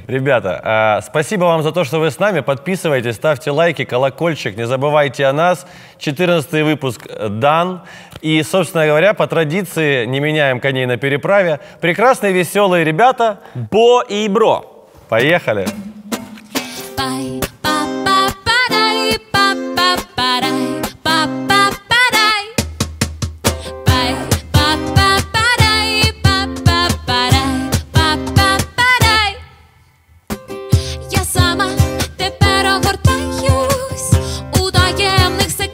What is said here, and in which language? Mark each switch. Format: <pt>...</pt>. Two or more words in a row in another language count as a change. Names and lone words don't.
<ru>Ребята, спасибо вам за то, что вы с нами. Подписывайтесь, ставьте лайки, колокольчик. Не забывайте о нас. 14-й выпуск дан. И, собственно говоря, по традиции не меняем коней на переправе. Прекрасные, веселые ребята. Бо и Бро. Поехали. Пай, па, па, парай, па, па, парай, па, па, парай. Пай, па, па, парай, па, па, парай, па, па, парай.</ru> <uk>Я сама тепер огортаюсь у таємних</uk>